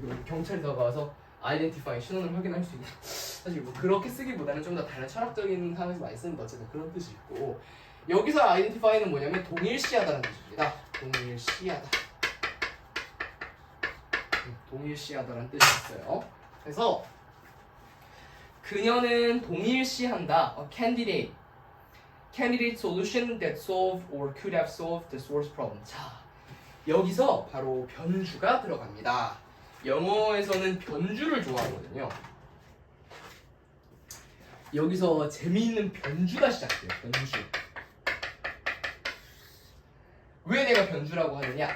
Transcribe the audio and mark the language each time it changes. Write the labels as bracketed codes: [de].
[ko] 그럼 경찰이 다가와서 identify 신원을 확인할 수 있는. 사실 뭐 그렇게 쓰기보다는 좀 더 다른 철학적인 상황에서 많이 쓰는 어쨌든 그런 뜻이 있고, 여기서 identify는 뭐냐면 동일시하다는 뜻입니다. 동일시하다. 동일시하다라는 뜻이 있어요. 그래서 그녀는 동일시한다. [en] A candidate solution that solved or could have solved the source problem. [ko] 자, 여기서 바로 변주가 들어갑니다. 영어에서는 변주를 좋아하거든요. 여기서 재미있는 변주가 시작돼요. 변주. 왜 내가 변주라고 하느냐?